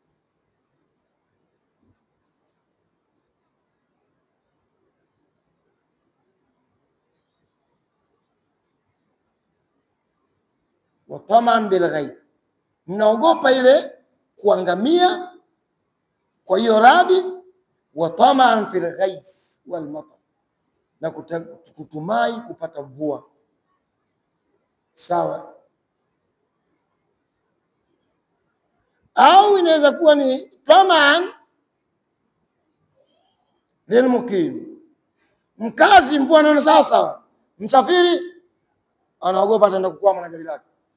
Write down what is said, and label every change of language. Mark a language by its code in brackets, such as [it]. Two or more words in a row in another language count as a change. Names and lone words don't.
[ar] Wa taman bil ghaib, [sw] mnaogopa ile kuangamia kwa hiyo radi. [ar] Wa taman fil ghaib wal matar, [sw] na kutumai kupata mvua. Sawa? Au inaweza kuwa ni [ar] taman lil mukim, [sw] mkazi mvua anaona sawa sawa, msafiri anaogopa ataenda kukwama na gari lake.